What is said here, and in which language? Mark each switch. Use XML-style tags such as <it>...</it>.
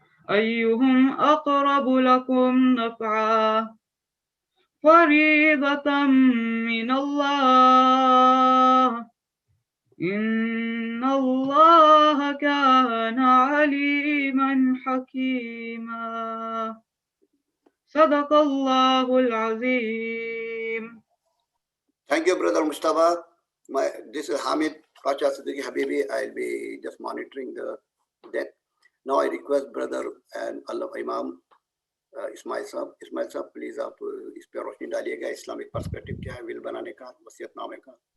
<ar>أيهم أقرب لكم نفعا فريضة من الله إن الله كان عليما حكيما صدق الله العظيم.</ar> <en>Thank you, brother Mustafa. This is Hamid Pacha Siddiqui Habibi. I'll be just monitoring that. Now I request brother and Allah Imam Ismail Sahab, please</en> <hi>आप इस पे रोशनी डालिएगा Islamic perspective क्या है will बनाने का वसीयतनामे का.</hi>